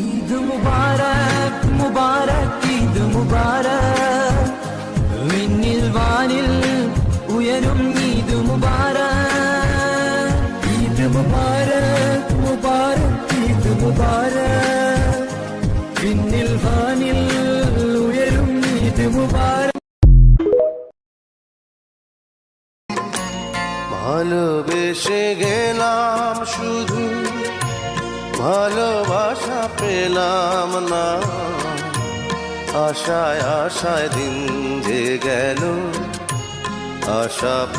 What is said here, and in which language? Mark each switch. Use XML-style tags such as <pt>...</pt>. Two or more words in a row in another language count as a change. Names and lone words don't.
<ar>عيد مبارك مبارك عيد مبارك</ar> <ml>വിണ്ണിൽ വാനിൽ ഉയരും</ml> <ar>عيد مبارك عيد مبارك مبارك عيد مبارك</ar> <ml>വിണ്ണിൽ വാനിൽ ഉയരും</ml> <ar>عيد مبارك</ar> <bn>ভালোবেসে গেলাম শুধু ভালোবাসা পেলাম না আশায় আশায় দিন যে গেল আশা</bn>